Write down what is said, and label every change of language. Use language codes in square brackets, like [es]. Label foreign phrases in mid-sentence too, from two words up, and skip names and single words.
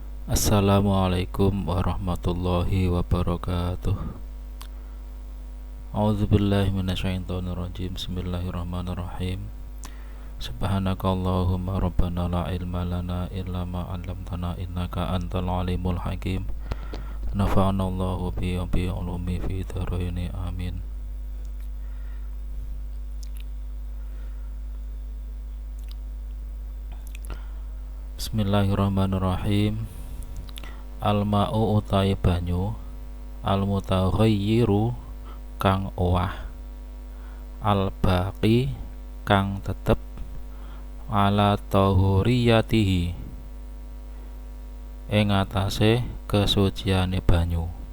[ar] السلام عليكم ورحمة الله وبركاته. أعوذ بالله من الشيطان الرجيم. بسم الله الرحمن الرحيم. سبحانك اللهم ربنا لا علم لنا إلا ما علمتنا إنك أنت العليم الحكيم. نفعنا الله بعلومه في الدارين آمين. بسم الله الرحمن الرحيم. [jv] Al-ma'u utai banyu, al-mutaghayyiru kang owah, al-baqi kang tetep, [ar] على طهوريته [jv] ing atase kesuciane banyu.